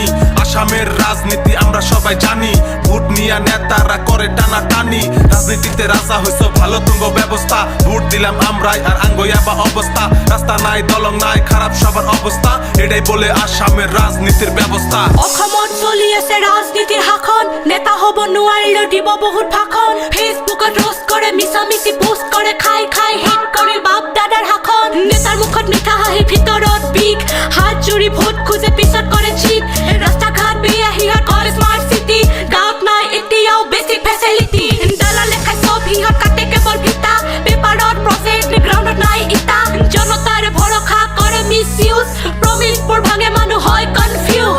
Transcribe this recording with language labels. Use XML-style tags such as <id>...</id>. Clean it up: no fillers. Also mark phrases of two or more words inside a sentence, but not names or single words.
<bn>আসামের রাজনীতি আমরা সবাই জানি, ভোট নিয়া নেতারা করে টানা টানি। রাজনীতিতে রাজা হইছো ভালো তুঙ্গ ব্যবস্থা, ভোট দিলাম আমরাই আর আঙ্গয়া বা অবস্থা। রাস্তা নাই দলং নাই খারাপ সবার অবস্থা, এটাই বলে আসামের রাজনীতির ব্যবস্থা।</bn> <as>অসমত চলি আছে রাজনীতির শাসন, নেতা হব নোৱাৰিলে দিব বহুত ভাষণ। ফেচবুকত রোস্ট করে মিছামিছি পোস্ট করে, খাই খাই হেট করে বাপ দাদার শাসন। নেতার মুখত মিঠা হাঁহি ভিতৰত বিষ, হাত জুৰি ভোট খোজে পিছত কৰে চিট। ৰাস্তা ঘাট বেয়া সিহঁত কৰে</as> <en>smart city,</en> <as>গাঁৱত নাই এতিয়াও</as> <en>basic facility.</en> <as>দালালে খাই চব সিহঁত কাটে কেৱল ভিতা, পেপাৰত প্ৰজেক্ট গ্ৰাউণ্ডত নাই ইটা। জনতাৰ ভৰসা কৰে</as> <en>mis use,</en> <as>প্ৰমিছবোৰ ভাঙে মানুহ হয় কনফিউজ।</as>